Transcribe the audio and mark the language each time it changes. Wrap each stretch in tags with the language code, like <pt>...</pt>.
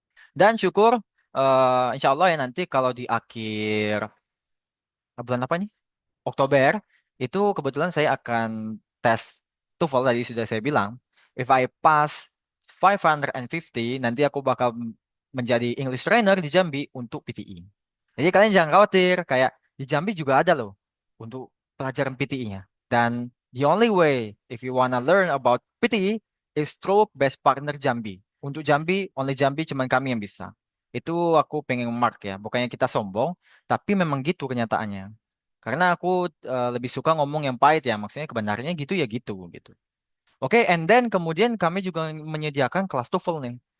<id>Dan syukur, insya Allah ya nanti kalau di akhir bulan apa nih? Oktober, itu kebetulan saya akan tes TOEFL tadi sudah saya bilang.</id> <en>If I pass 550,</en> <id>nanti aku bakal menjadi English trainer di Jambi untuk PTI. Jadi kalian jangan khawatir, kayak di Jambi juga ada loh untuk pelajaran PTI-nya. Dan</id> <en>the only way if you wanna learn about PTI is through Best Partner Jambi.</en> <id>Untuk Jambi,</id> <en>only Jambi</en> <id>cuman kami yang bisa. Itu aku pengen mark ya, bukannya kita sombong, tapi memang gitu kenyataannya. Karena aku lebih suka ngomong yang pahit ya, maksudnya kebenarannya gitu ya gitu gitu. Oke,</id> <en>and then</en> <id>kemudian kami juga menyediakan kelas TOEFL nih.</id>